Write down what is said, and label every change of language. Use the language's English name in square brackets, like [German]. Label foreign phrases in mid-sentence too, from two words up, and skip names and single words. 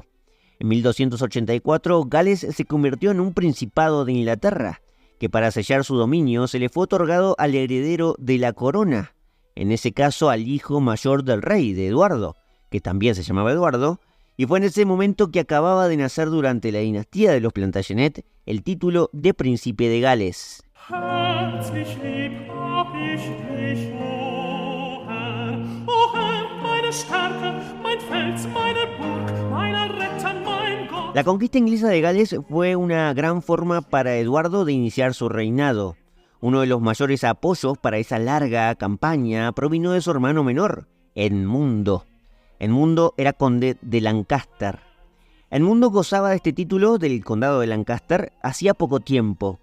[Spanish] En 1284, Gales se convirtió en un principado de Inglaterra, que para sellar su dominio se le fue otorgado al heredero de la corona, en ese caso al hijo mayor del rey, de Eduardo, que también se llamaba Eduardo, y fue en ese momento que acababa de nacer durante la dinastía de los Plantagenet el título de príncipe de Gales. [German] Herzlich lieb hab ich dich, o Herr, meine Stärke, mein Fels, meine Burg, mein Retter, mein Gott. [Spanish] La conquista inglesa de Gales fue una gran forma para Eduardo de iniciar su reinado. Uno de los mayores apoyos para esa larga campaña provino de su hermano menor, Edmundo. Edmundo era conde de Lancaster. Edmundo gozaba de este título del condado de Lancaster hacía poco tiempo.